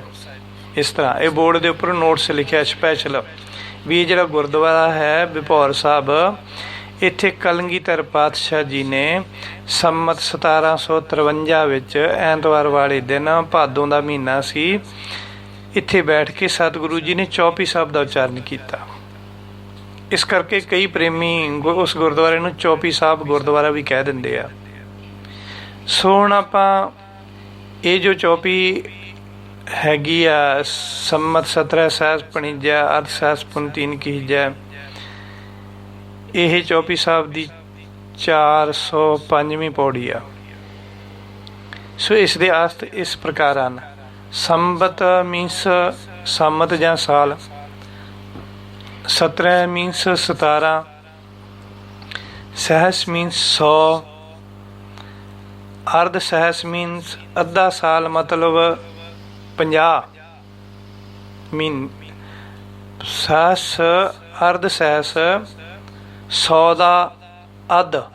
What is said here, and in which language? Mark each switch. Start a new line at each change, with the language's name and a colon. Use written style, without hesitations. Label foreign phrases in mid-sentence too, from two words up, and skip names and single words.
Punjabi: ਇਸ ਤਰ੍ਹਾਂ ਇਹ ਬੋਰਡ ਦੇ ਉੱਪਰ ਨੋਟਸ ਲਿਖਿਆ ਸਪੈਸ਼ਲ ਵੀ ਇਹ ਜਿਹੜਾ ਗੁਰਦੁਆਰਾ ਹੈ ਬਿਭੌਰ ਸਾਹਿਬ, ਇੱਥੇ ਕਲਗੀਧਰ ਪਾਤਸ਼ਾਹ ਜੀ ਨੇ ਸੰਮਤ 1753 ਵਿੱਚ ਐਤਵਾਰ ਵਾਲੇ ਦਿਨ, ਭਾਦੋਂ ਦਾ ਮਹੀਨਾ ਸੀ, ਇੱਥੇ ਬੈਠ ਕੇ ਸਤਿਗੁਰੂ ਜੀ ਨੇ ਚੌਪੀ ਸਾਹਿਬ ਦਾ ਉਚਾਰਨ ਕੀਤਾ। ਇਸ ਕਰਕੇ ਕਈ ਪ੍ਰੇਮੀ ਉਸ ਗੁਰਦੁਆਰੇ ਨੂੰ ਚੌਪੀ ਸਾਹਿਬ ਗੁਰਦੁਆਰਾ ਵੀ ਕਹਿ ਦਿੰਦੇ ਆ। ਸੋ ਹੁਣ ਆਪਾਂ ਇਹ ਜੋ ਚੌਪੀ ਹੈਗੀ ਆ
Braj: संमत 17 सहस पणिजै अर्ध सहस पुन 3 कीजै।
Punjabi: ਇਹ ਚੌਪੀ ਸਾਹਿਬ ਦੀ 405ਵੀਂ ਪੌੜੀ ਆ। ਸੋ ਇਸ ਦੇ ਅਰਥ ਇਸ ਪ੍ਰਕਾਰ ਹਨ। ਸੰਬਤ ਮੀਨਸ ਸੰਮਤ ਜਾਂ ਸਾਲ, 17 ਮੀਨਸ 17, ਸਹਿਸ ਮੀਨਸ 100, ਅਰਧ ਸਹਿਸ ਮੀਨਸ ਅੱਧਾ ਸਾਲ ਮਤਲਬ 50 ਮੀਨ ਸਹਿਸ ਅਰਧ ਸਹਿਸ 100 ਦਾ ਅੱਧ,